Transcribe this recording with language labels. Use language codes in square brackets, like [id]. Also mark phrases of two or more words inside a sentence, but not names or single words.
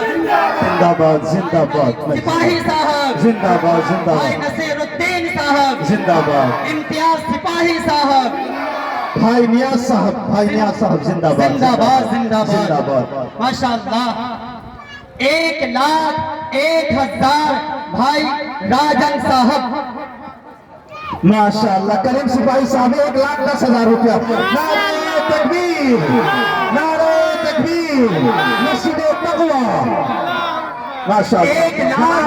[ur] زندہ باد زندہ باد سپاہی صاحب زندہ باد زندہ بھائی باد نصیر الدین صاحب زندہ باد امتیاز سپاہی صاحب بھائی نیاز صاحب زندہ باد زندہ باد زندہ زندہ باد باد ماشاءاللہ. 1,01,000 بھائی راجن صاحب ماشاءاللہ. کریم سپاہی صاحب 1,10,000 روپیہ. نعرہ تکبیر نعرہ تکبیر مسجد تقوی ماشاءاللہ.